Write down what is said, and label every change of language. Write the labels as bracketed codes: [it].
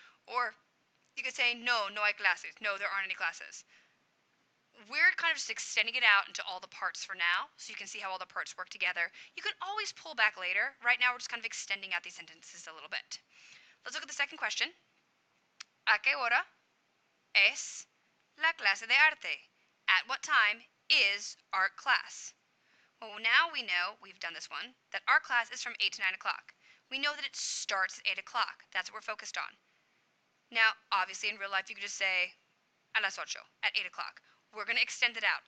[en] Or you could say [es] no, no hay clases. [en] No, there aren't any classes. We're kind of just extending it out into all the parts for now, so you can see how all the parts work together. You can always pull back later. Right now, we're just kind of extending out these sentences a little bit. Let's look at the second question. [es] ¿A qué hora es la clase de arte? [en] At what time is art class? Well, now we know, we've done this one, that art class is from 8 to 9 o'clock. We know that it starts at 8 o'clock. That's what we're focused on. Now, obviously, in real life, you could just say [es] a las 8, [en] at 8 o'clock. We're going to extend it out.